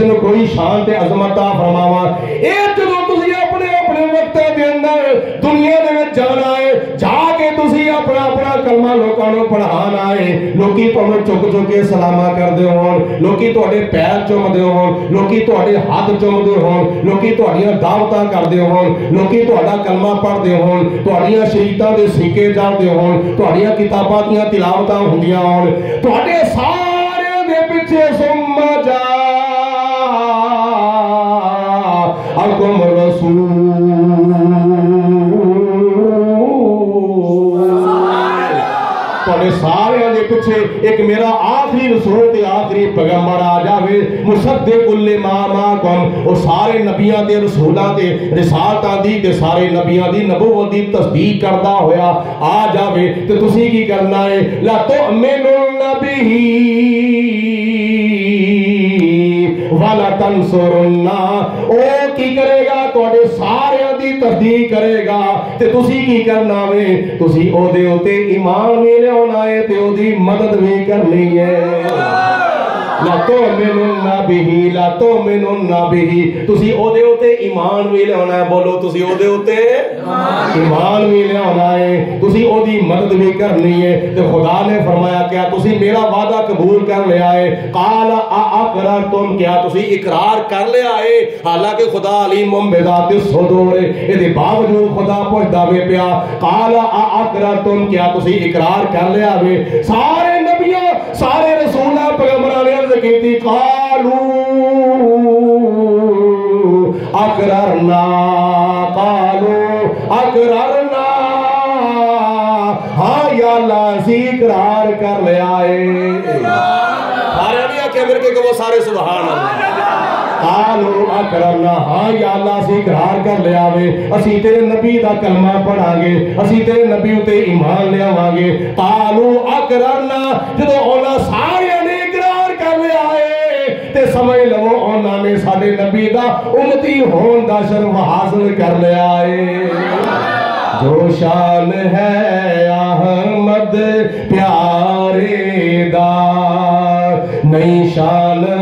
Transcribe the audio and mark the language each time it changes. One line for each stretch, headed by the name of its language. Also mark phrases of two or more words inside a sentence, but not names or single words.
Punjabi: نوں کوئی شان تے عظمت عطا فرماواں اے جدوں تسی اپنے اپنے وقت دے اندر دنیا دے وچ جانا ہے جا کے تسی اپنا اپنا کلمہ لوکاں نوں پڑھانا ہے لوکی تانوں چک چک کے سلامہ کردے ہون لوکی تواڈے پیر چومدے ہون لوکی تواڈے ہاتھ چومدے ہون لوکی تواڈیاں دعوتاں کردے ہون لوکی تواڈا کلمہ پڑھدے ہون تواڈیاں شریعتاں دے سکے جاندے ہون تواڈیاں کتاباں دیاں تلاوتاں ہوندیاں ہون تواڈے سارے دے پیچھے ثم
Arabic: جاءکم رسول
Punjabi: سارے دے پیچھے ایک میرا آخری رسول تے آخری پیغمبر آ جاوے
Arabic: مصدق لما معکم
Punjabi: او سارے نبیاں تے رسولاں تے رسالتاں دی تے سارے نبیاں دی نبوت دی تصدیق کردا ہویا آ جاوے تے تسی کی کرنا ہے
Arabic: لا تؤمنون به ولا تنصرن
Punjabi: او کی کرے گا تواڈے سارے دی تصدیق کرے گا تے تسی کی کرنا وے تسی او دے اوتے ایمان وی لیاونا ہے تے او دی مدد بھی کرنی ہے
Arabic: لا تؤمنن به لا تؤمنن به
Punjabi: تسی او دے اوتے ایمان وی لیاونا ہے بولو تسی او دے اوتے ایمان وی لیاونا ہے تسی او دی مدد بھی کرنی ہے تے خدا نے فرمایا کیا تسی میرا وعدہ قبول کر لیا ہے
Arabic: قال اقررتم
Punjabi: کیا تسی اقرار کر لیا ہے حالانکہ خدا
Arabic: علیم بذات الصدور
Punjabi: اے دے باوجود خدا پوچھدا وے پیا
Arabic: قال اقررتم
Punjabi: کیا تسی اقرار کر لیا ہے سارے نبیوں سارے رسولاں پیغمبراں نے عرض کیتی قالوا
Arabic: اقررنا قالوا اقررنا
Punjabi: ہاں یا اللہ سی اقرار کر لیا ہے سارے نہیں آکھے میرے کہ وہ سارے سبحان اللہ
Arabic: قالوا اقررنا
Punjabi: ہاں یا اللہ اسی اقرار کر لیا وے اسی تیرے نبی دا کلمہ پڑھا گے اسی تیرے نبی تے ایمان لے آواں گے
Arabic: قالوا اقررنا
Punjabi: جدوں انہاں سارے نے اقرار کر لیا ہے تے سمجھ لو انہاں نے ساڈے نبی دا امتی ہون دا شرف حاصل کر لیا ہے جو شان ہے احمد پیارے دا نئی شان